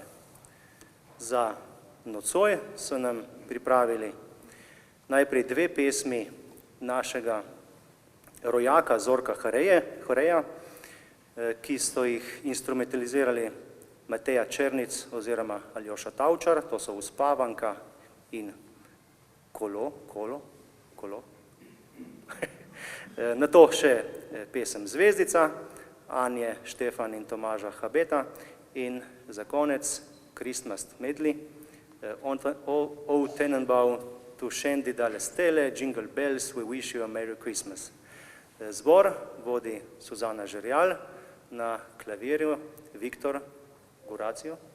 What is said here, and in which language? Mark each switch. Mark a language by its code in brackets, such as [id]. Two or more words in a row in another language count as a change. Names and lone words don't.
[sl] Za nocoj so nam pripravili najprej 2 pesmi našega rojaka Zorka Hareja, ki so jih instrumentalizirali Mateja Černic oziroma Aljoša Tavčar, to so Uspavanka in Kolo. Na to še pesem Zvezdica, Anje, Štefan in Tomaža Habeta in za konec [en] Christmas medley, [sl] O Tenenbaum, tu scendi dalle stelle, jingle bells, we wish you a Merry Christmas. Zbor vodi Suzana Žerjal, na klavirju Viktor Guracio.